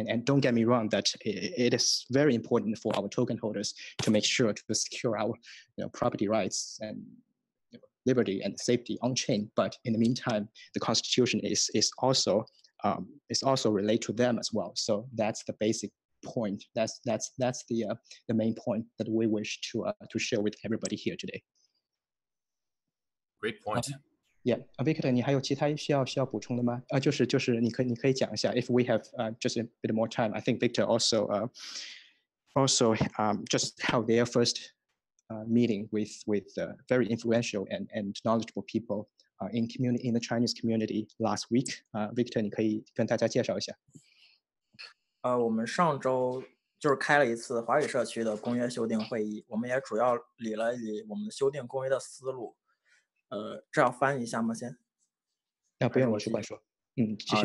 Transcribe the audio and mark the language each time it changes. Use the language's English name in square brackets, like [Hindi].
[English] And don't get me wrong, that it is very important for our token holders to make sure to secure our property rights and liberty and safety on chain. But in the meantime, the Constitution is also related to them as well. So that's the basic point. That's the main point that we wish to share with everybody here today. Great point. [Chinese] Yeah, Victor, 你还有其他需要补充的吗？就是你可以讲一下。 [English] If we have just a bit more time, I think Victor also just held their first meeting with very influential and knowledgeable people in the Chinese community last week. [Chinese] Victor, 你可以跟大家介绍一下。我们上周就是开了一次华语社区的公约修订会议，我们也主要理了我们修订公约的思路。这要翻译一下吗？先？不用，我去说。继续。